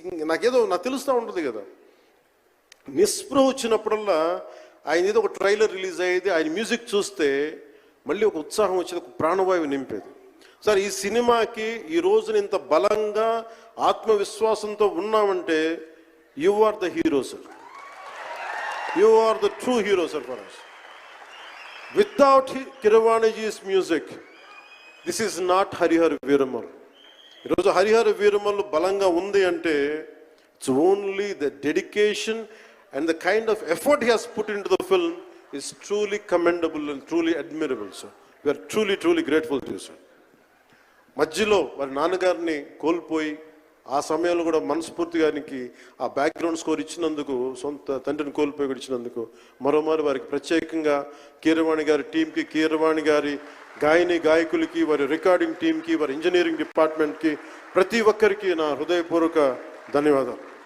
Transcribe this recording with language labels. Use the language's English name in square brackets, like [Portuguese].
[Telugu] నాకు తెలుస్తూ ఉంటుంది కదా, నిస్పృహ వచ్చినప్పుడల్లా ఆయన ఏదో ఒక ట్రైలర్ రిలీజ్ అయ్యేది, ఆయన మ్యూజిక్ చూస్తే మళ్ళీ ఒక ఉత్సాహం వచ్చేది, ఒక ప్రాణవాయువు నింపేది. సార్, ఈ సినిమాకి ఈ రోజున ఇంత బలంగా ఆత్మవిశ్వాసంతో ఉన్నామంటే [English] you are the hero [Telugu] sir. [English] You are the true hero sir for us. Without Kirwaniji's music, this is not Harihar Veeramal. [Telugu] ఈరోజు హరిహర వీరమల్లు బలంగా ఉంది అంటే [English] it's only the dedication and the kind of effort he has put into the film is truly commendable and truly admirable, sir. We are truly, truly grateful to you, sir. [Telugu] మధ్యలో వారి నాన్నగారిని కోల్పోయి ఆ సమయంలో కూడా మనస్ఫూర్తిగా ఆయనకి ఆ బ్యాక్గ్రౌండ్ స్కోర్ ఇచ్చినందుకు, సొంత తండ్రిని కోల్పోయి కూడా ఇచ్చినందుకు మరోమారు వారికి ప్రత్యేకంగా కీరవాణి గారి టీంకి, కీరవాణి గారి గాయకులకి, వారి రికార్డింగ్ టీంకి, వారి ఇంజనీరింగ్ డిపార్ట్మెంట్కి, ప్రతి ఒక్కరికి నా హృదయపూర్వక ధన్యవాదాలు.